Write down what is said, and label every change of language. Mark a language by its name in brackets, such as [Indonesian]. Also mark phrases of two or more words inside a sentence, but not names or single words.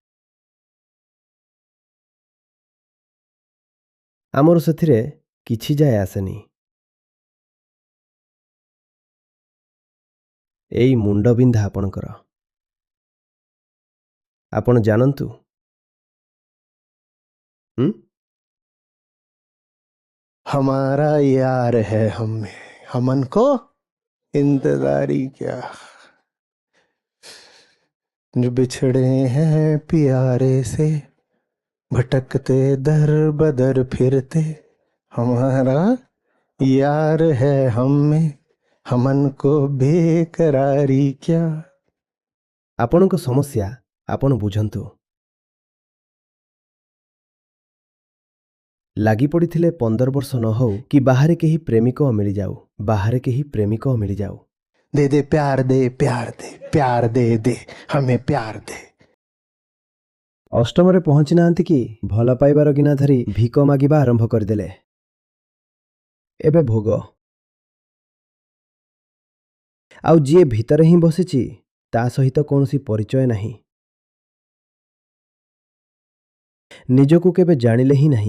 [Odia] ଆମର ସେଥିରେ କିଛି ଯାଏ ଆସେନି। ଏଇ ମୁଣ୍ଡବିନ୍ଧା ଆପଣଙ୍କର। ଆପଣ ଜାଣନ୍ତୁ। [Hindi] हमारा यार है हमें, हमन को इंतजारी क्या, जो बिछड़े हैं प्यारे से, भटकते दर बदर फिरते, हमारा यार है हमें, हमन को बेकरारी क्या। [Odia] ଆପଣଙ୍କ ସମସ୍ୟା ଆପଣ ବୁଝନ୍ତୁ। ଲାଗି ପଡ଼ିଥିଲେ 15 ବର୍ଷ ନ ହଉ କି ବାହାରେ କେହି ପ୍ରେମିକ ମିଳିଯାଉ, ବାହାରେ କେହି ପ୍ରେମିକ ମିଳିଯାଉ। [Hindi] दे दे प्यार दे, प्यार दे, प्यार दे दे, हमें प्यार दे। [Odia] ଅଷ୍ଟମରେ ପହଞ୍ଚି ନାହାନ୍ତି କି ଭଲ ପାଇବାର ଗିନା ଧରି ଭିକ ମାଗିବା ଆରମ୍ଭ କରିଦେଲେ। ଏବେ ଭୋଗ। ଆଉ ଯିଏ ଭିତରେ ହିଁ ବସିଛି ତା ସହିତ କୌଣସି ପରିଚୟ ନାହିଁ, ନିଜକୁ କେବେ ଜାଣିଲେ ହିଁ ନାହିଁ।